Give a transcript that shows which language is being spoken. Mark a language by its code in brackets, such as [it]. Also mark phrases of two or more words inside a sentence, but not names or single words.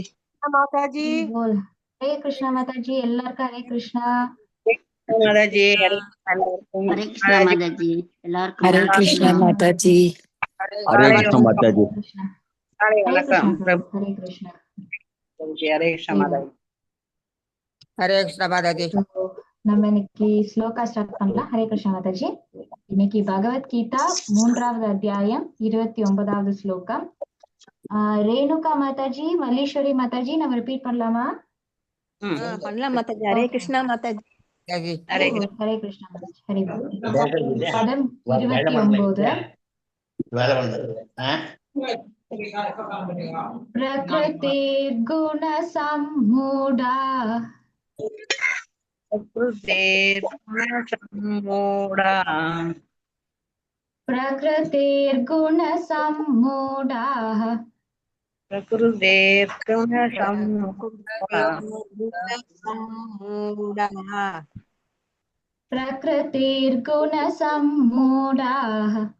[hi] बोल हरे कृष्ण माता जी எல்லாருக்கும் हरे कृष्णा माता जी हरे कृष्ण माता जी எல்லாருக்கும் हरे कृष्ण माता जी हरे कृष्ण माता जी हरे कृष्ण प्रभु हरे कृष्ण हरे कृष्ण माता जी हरे कृष्ण माता जी [ta] நம்ம இன்னைக்கு ஸ்லோகா ஸ்டார்ட் பண்ணலாம். ஹரே கிருஷ்ண மாதாஜி. இன்னைக்கு பகவத்கீதா 3வது அத்தியாயம் 29வது ஸ்லோகம். ரேணுகா மாதாஜி, மல்லேஸ்வரி மாதாஜி நம்ம ரிப்பீட் பண்ணலாமா? பண்ணலாம் மாதாஜி. ஹரே கிருஷ்ணா மாதாஜி. ஹரே கிருஷ்ண மாதாஜி. ஹரே பதம் 29. [sa] प्रकृतिर्गुण सम्मूढाः प्रकृतिर्गुण सम्मूढाः प्रकृतिर्गुण सम्मूढाः